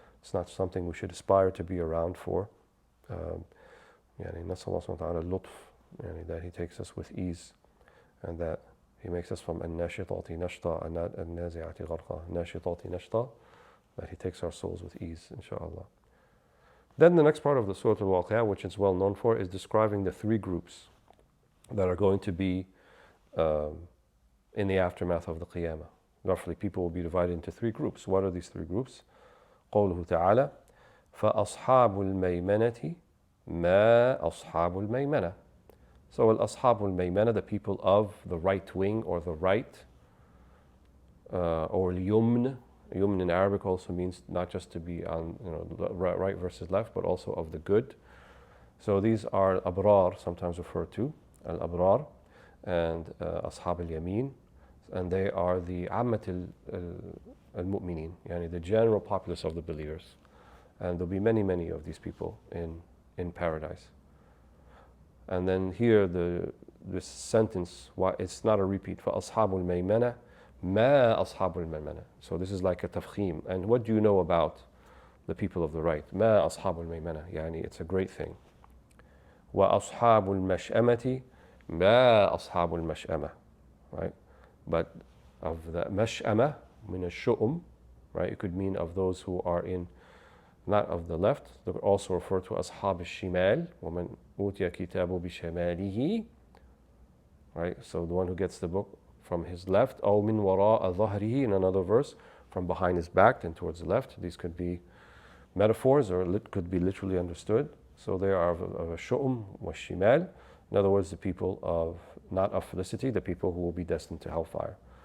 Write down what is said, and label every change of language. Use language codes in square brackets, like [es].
[en] It's not something we should aspire to be around for. [ar] نسأل الله سبحانه وتعالى اللطف, [en] that He takes us with ease, and that He makes us from [ar] الناشطات نشطا النازعات غرقا ناشطات نشطا, [en] that He takes our souls with ease, inshallah. Then the next part of the Surah Al-Waqi'ah, which it's well known for, is describing the three groups that are going to be in the aftermath of the Qiyamah. Roughly, people will be divided into three groups. What are these three groups? [ar] قوله تعالى فأصحاب الميمنة ما أصحاب الميمنة. [en] So [ar] الأصحاب الميمنة, [en] the people of the right wing or the right, or اليمن. Yumn in Arabic also means not just to be on right versus left, but also of the good. So these are abrar, sometimes referred to, al-abrar, and ashab al-yamin, and they are the ammat al-mu'minin, yani the general populace of the believers. And there'll be many, many of these people in paradise. And then here this sentence, it's not a repeat, for ashabul maymana [ar] ما أصحاب الميمنة. [en] So this is like a tafkhim. And what do you know about the people of the right? [ar] ما أصحاب الميمنة. [en] يعني it's a great thing. [ar] وأصحاب المشأمة ما أصحاب المشأمة. [en] Right? But of the [ar] مشأمة من الشؤم, [en] right? It could mean of those who are in, not of the left. They could also refer to [ar] أصحاب الشمال ومن أوتي كتابه بشماله. [en] Right? So the one who gets the book from his left, [ar] أو من وراء ظهره, [en] in another verse, from behind his back and towards the left. These could be metaphors, or could be literally understood. So they are of a shu'um wa shimal. In other words, the people of, not of felicity, the people who will be destined to hellfire.